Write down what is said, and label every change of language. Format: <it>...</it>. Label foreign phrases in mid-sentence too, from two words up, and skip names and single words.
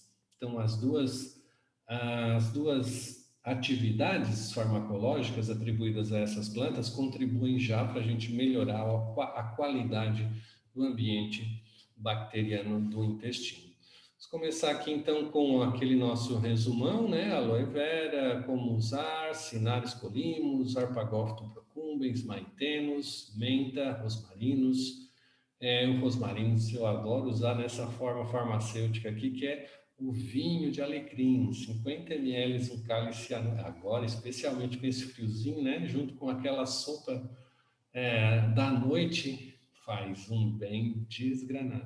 <pt>Então, as duas atividades farmacológicas atribuídas a essas plantas contribuem já para a gente melhorar a qualidade do ambiente bacteriano do intestino. Vamos começar aqui então com aquele nosso resumão, né? Aloe vera, como usar, Cinaris colimus, Arpagophytum procumbens, Maitenus, menta, rosmarinus. O rosmarinus eu adoro usar nessa forma farmacêutica aqui, que é o vinho de alecrim, 50 ml, um cálice agora, especialmente com esse friozinho, né? Junto com aquela sopa da noite, faz um bem desgranado.</pt>